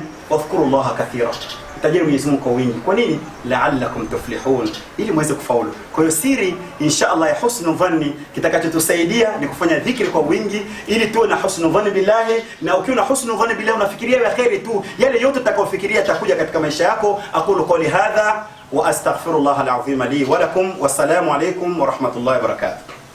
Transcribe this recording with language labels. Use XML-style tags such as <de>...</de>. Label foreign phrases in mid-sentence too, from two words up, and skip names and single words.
<ar>واذكروا الله كثيرا,</ar> <sw>mtajeni Mwenyezi Mungu kwa wingi. Kwa nini?</sw> <ar>لعلكم تفلحون,</ar> <sw>ili muweze kufaulu. Kwa hiyo siri inshallah ya</sw> <ar>حسن الظن,</ar> <sw>kitakachotusaidia ni kufanya dhikri kwa wingi ili tuwe na</sw> <ar>حسن الظن بالله.</ar> <sw>Na ukiwa na</sw> <ar>حسن الظن بالله</ar> <sw>unafikiria ya khairi tu, yale yote utakayofikiria yatakuja katika maisha yako.</sw> <ar>أقول قولي هذا وأستغفر الله العظيم لي ولكم. والسلام عليكم ورحمة الله وبركاته.</ar>